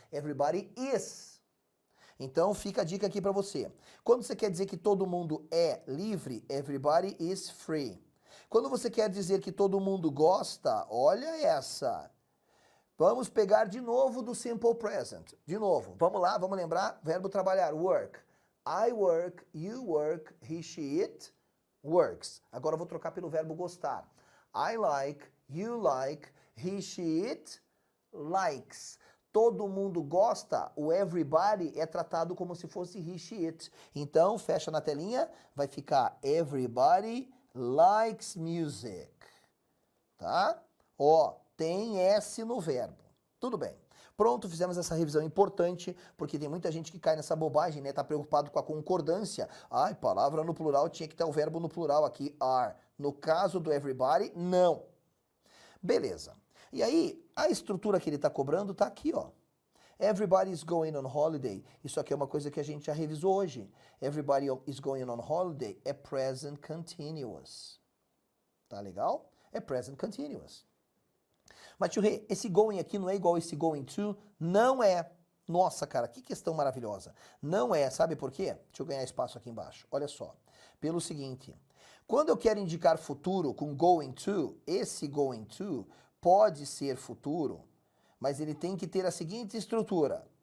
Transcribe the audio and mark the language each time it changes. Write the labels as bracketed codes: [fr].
[en] Everybody is. [pt] Então fica a dica aqui para você. Quando você quer dizer que todo mundo é livre, [en] everybody is free. [pt] Quando você quer dizer que todo mundo gosta, olha essa. Vamos pegar de novo do simple present. De novo, vamos lá, vamos lembrar, verbo trabalhar, work. [en] I work, you work, he, she, it works. [pt] Agora eu vou trocar pelo verbo gostar. [en] I like, you like, he, she, it likes. [pt] Todo mundo gosta, o everybody é tratado como se fosse [en] he, she, it. [pt] Então, fecha na telinha, vai ficar [en] everybody likes music. [pt] Tá? Ó, tem S no verbo. Tudo bem. Pronto, fizemos essa revisão importante, porque tem muita gente que cai nessa bobagem, né? Tá preocupado com a concordância. Ai, palavra no plural tinha que ter o verbo no plural aqui, are. No caso do everybody, não. Beleza. E aí, a estrutura que ele está cobrando está aqui, ó. [en] Everybody is going on holiday. [pt] Isso aqui é uma coisa que a gente já revisou hoje. [en] Everybody is going on holiday [pt] é present continuous. Tá legal? É present continuous. Mas, tio Rê, esse going aqui não é igual esse going to? Não é. Nossa, cara, que questão maravilhosa. Não é, sabe por quê? Deixa eu ganhar espaço aqui embaixo. Olha só. Pelo seguinte, quando eu quero indicar futuro com going to, esse going to pode ser futuro, mas ele tem que ter a seguinte estrutura.